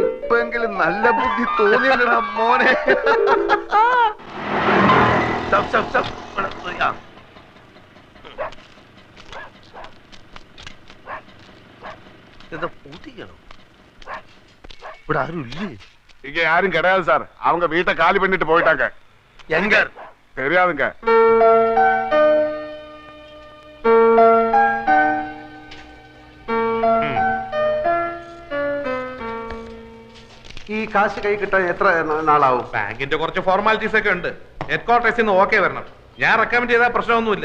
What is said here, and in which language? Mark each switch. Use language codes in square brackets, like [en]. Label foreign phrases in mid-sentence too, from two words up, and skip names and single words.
[ml] ഇപ്പെങ്കിലും നല്ല ബുദ്ധി തോന്നിയല്ലടാ മോനെ. എന്താ പൂട്ടിക്കണോ? ഇവിടെ ആരും ഇല്ലേ? [ta] இங்க யாரும் கிடையாது சார். அவங்க வீட்டை காலி பண்ணிட்டு போயிட்டாங்க. எங்க தெரியாதுங்க. [ml] ഈ കാശ് കൈ കിട്ടാൻ എത്ര നാളാവും? ബാങ്കിന്റെ കുറച്ച് ഫോർമാലിറ്റീസ് ഒക്കെ ഉണ്ട്. [en] head quarters-ൽ [ml] നിന്ന് ഓക്കെ വരണം. ഞാൻ റെക്കമെൻഡ് ചെയ്താൽ പ്രശ്നമൊന്നുമില്ല.